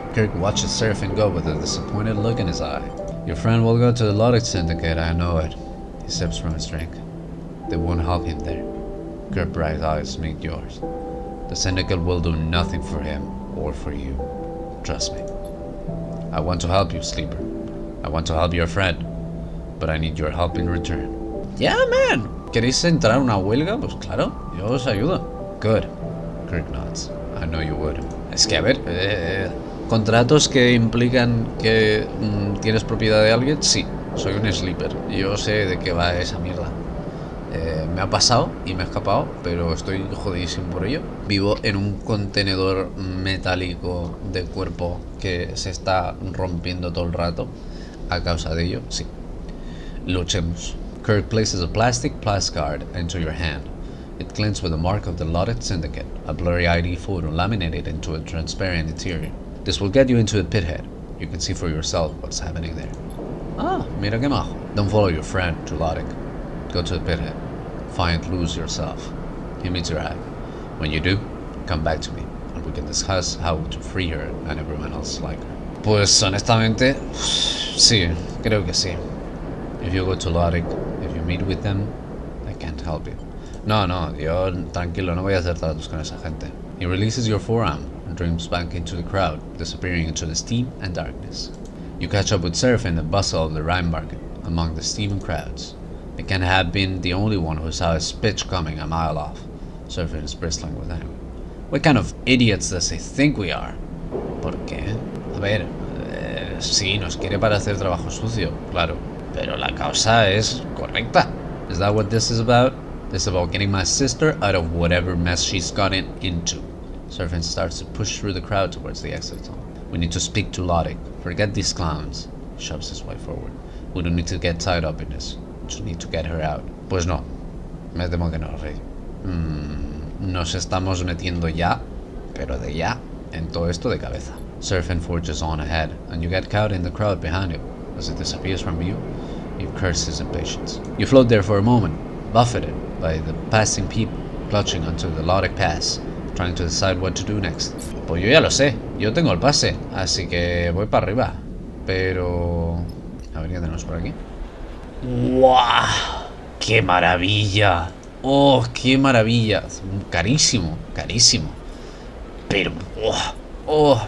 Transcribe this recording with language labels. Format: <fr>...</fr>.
<en>Kirk watches Serafin go with a disappointed look in his eye. Your friend will go to the Logic Syndicate, I know it. He sips from his drink. They won't help him there. Her bright eyes meet yours. The syndicate will do nothing for him or for you. Trust me. I want to help you, Sleeper. I want to help your friend. But I need your help in return. Yeah, man.</en> <es>¿Queréis entrar a una huelga? Pues claro, yo os ayudo.</es> <en>Good. Kirk nods. I know you would.</en> <es>Es que, a ver, contratos que implican que tienes propiedad de alguien, sí. Soy un sleeper. Yo sé de qué va esa mierda. Me ha pasado y me he escapado, pero estoy jodidísimo por ello. Vivo en un contenedor metálico de cuerpo que se está rompiendo todo el rato. A causa de ello, sí. Luchemos.</es> <en>Kirk places a plastic card into your hand. It glints with the mark of the Lotted Syndicate, a blurry ID photo laminated into a transparent interior. This will get you into the pithead. You can see for yourself what's happening there.</en> <es>Ah, mira que majo.</es> <en>Don't follow your friend to Lottic. Go to the pithead. Find Luz yourself. He meets your eye. When you do, come back to me, and we can discuss how to free her and everyone else like her.</en> <es>Pues honestamente, sí, creo que sí.</es> <en>If you go to Lottic, if you meet with them, I can't help you.</en> <es>No, yo tranquilo, no voy a hacer tratos con esa gente.</es> <en>He releases your forearm and dreams back into the crowd, disappearing into the steam and darkness. You catch up with Serafin in the bustle of the Rhyme Market, among the steaming crowds. It can't have been the only one who saw his pitch coming a mile off. Serafin is bristling with anger. What kind of idiots does he think we are?</en> <es>¿Por qué? A ver, sí, nos quiere para hacer trabajo sucio, claro. Pero la causa es correcta.</es> <en>Is that what this is about? This is about getting my sister out of whatever mess she's gotten into. Serafin starts to push through the crowd towards the exit zone. We need to speak to Lottic. Forget these clowns. He shoves his way forward. We don't need to get tied up in this. We just need to get her out.</en> <es>Pues no. Me temo que no, Rey. Nos estamos metiendo ya, pero de ya, en todo esto de cabeza.</es> <en>Serafin forges on ahead, and you get caught in the crowd behind him. As it disappears from you, you curse his impatience. You float there for a moment, buffeted by the passing people, clutching onto the Lottic pass, trying to decide what to do next.</en> <es>Pues yo ya lo sé, yo tengo el pase, así que voy para arriba. Pero... a ver, ¿qué tenemos por aquí? ¡Wow! ¡Qué maravilla! ¡Oh, qué maravilla! Carísimo, carísimo. Pero... ¡oh!</es>